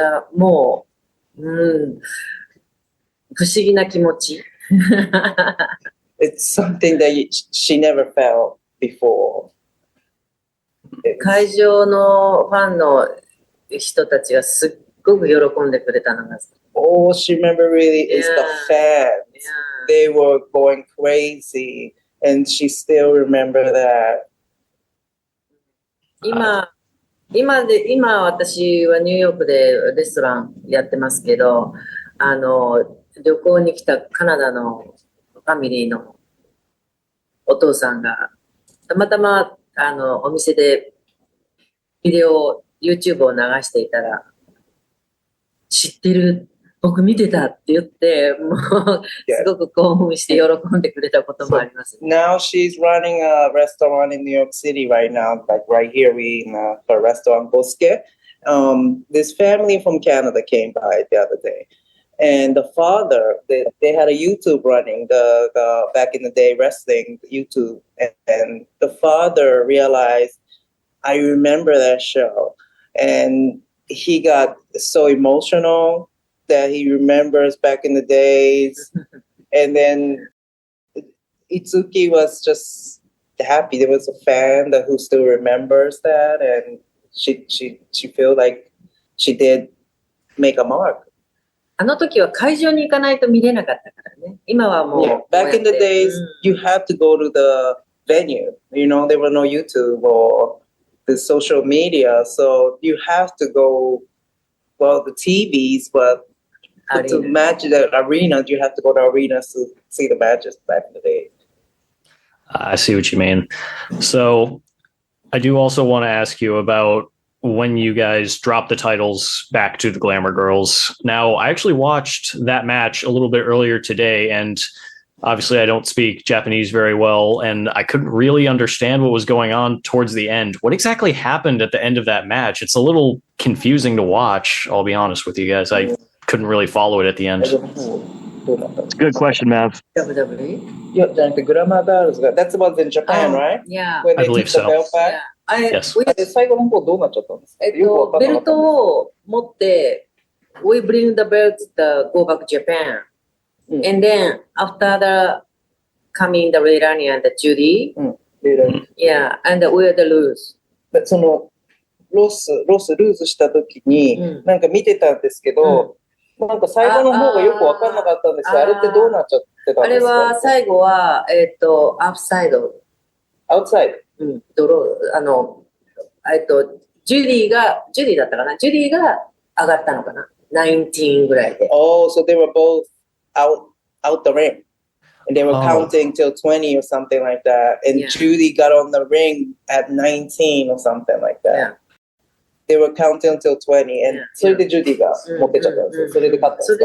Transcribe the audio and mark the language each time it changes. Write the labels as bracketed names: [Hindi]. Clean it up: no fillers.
[Japanese] いや、もう、不思議な気持ち。 [English] It's something that she never felt before. [Japanese] 会場のファンの人たちがすっごく喜んでくれたのが。 [English] All she remember really is the fans. They were going crazy, and she still remember that. [Japanese] 今私はニューヨークでレストランやってますけど、旅行に来たカナダのファミリーのお父さんがたまたまお店でビデオ YouTube を流していたら、知ってる、僕見てたって言って、もうすごく興奮して喜んでくれたこともあります。 [English] Now she's running a restaurant in New York City right now, like right here we in a restaurant Bosque. This family from Canada came by the other day. And the father, they had a YouTube running, the back in the day wrestling YouTube, and the father realized, I remember that show, and he got so emotional that he remembers back in the days, and then Itsuki was just happy. There was a fan who still remembers that, and she felt like she did make a mark. [Japanese] あの時は会場に行かないと見れなかったからね。今はもう。 [English] Yeah, back in the days, you had to go to the venue. There were no YouTube or the social media, so you have to go. Well, the TVs, but to match the arena, you have to go to arenas to see the matches back in the day. I see what you mean. So I do also want to ask you about when you guys dropped the titles back to the Glamour Girls. Now, I actually watched that match a little bit earlier today, and obviously I don't speak Japanese very well, and I couldn't really understand what was going on towards the end. What exactly happened at the end of that match? It's a little confusing to watch, I'll be honest with you guys. I couldn't really follow it at the end. It's a good question, Mav. WWE? Yeah, the Glamour Girls. That was in Japan, right? Yeah. When I they believe took the belt back? Yes. [Japanese] 最後の方どうなっちゃったんですか？よくわかんなかったんです。ベルトを持って、 [English] we bring the belt, go back to Japan. And then after the coming the Leilani and the Judy, yeah, and we are the lose. [Japanese] そのロスルーズした時に、なんか見てたんですけど、なんか最後の方がよく分かんなかったんですよ。あれってどうなっちゃってたんですか？あれは最後は、アップサイド。アウトサイド。ドロー、ジュディだったかな？ジュディが上がったのかな？ 19ぐらいで。 [English] Oh, so they were both out the ring. And they were counting till 20 or something like that. And Judy got on the ring at 19 or something like that. Yeah. They were counting till 20. [Japanese] And それで Judy が持ってっちゃったんですよ。それで勝ったんですか？